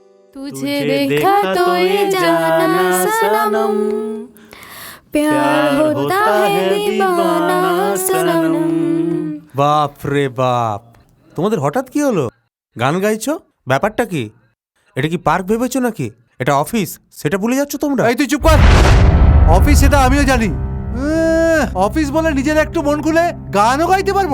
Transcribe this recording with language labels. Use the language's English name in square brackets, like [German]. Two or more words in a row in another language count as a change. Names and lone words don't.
[Hindi] तुझे देखा तो ये जाना सनम, प्यार होता है दीवाना सनम। [Bangla] বাপ রে বাপ, তোমাদের হঠাৎ কি হলো? গান গাইছো, ব্যাপারটা কি? এটা কি পার্ক ভেবেছো নাকি? এটা অফিস, সেটা ভুলে যাচ্ছ তোমরা? এই তুই চুপ কর। অফিস সেটা আমিও জানি। অফিস বলে নিজের একটু মন খুলে গানও গাইতে পারবো না।